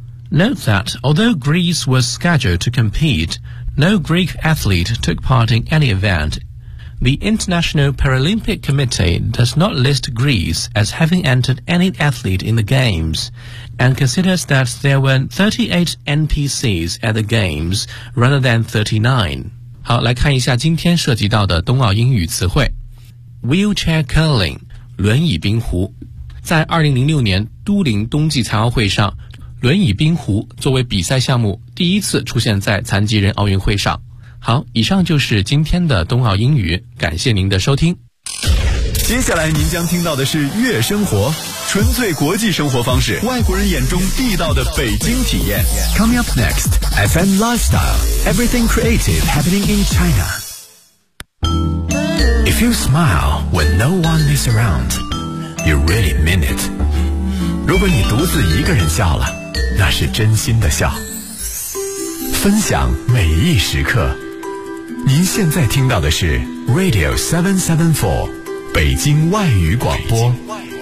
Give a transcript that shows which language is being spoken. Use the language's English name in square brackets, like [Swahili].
[English] Note that although Greece was scheduled to compete, no Greek athlete took part in any event. The International Paralympic Committee does not list Greece as having entered any athlete in the Games and considers that there were 38 NPCs at the Games rather than 39. [Chinese] 好，来看一下今天涉及到的冬奥英语词汇。 [English] Wheelchair curling, [Chinese] 轮椅冰壶。在2006年都灵冬季残奥会上，轮椅冰壶作为比赛项目第一次出现在残疾人奥运会上。好，以上就是今天的冬奥英语，感谢您的收听。接下来您将听到的是悦生活，纯粹国际生活方式，外国人眼中地道的北京体验。 [English] Coming up next, FM Lifestyle, everything creative happening in China. If you smile when no one is around, you really mean it. [Chinese] 如果你独自一个人笑了，那是真心的笑。分享每一时刻，您现在听到的是 Radio 774北京外语广播。北京外语广播。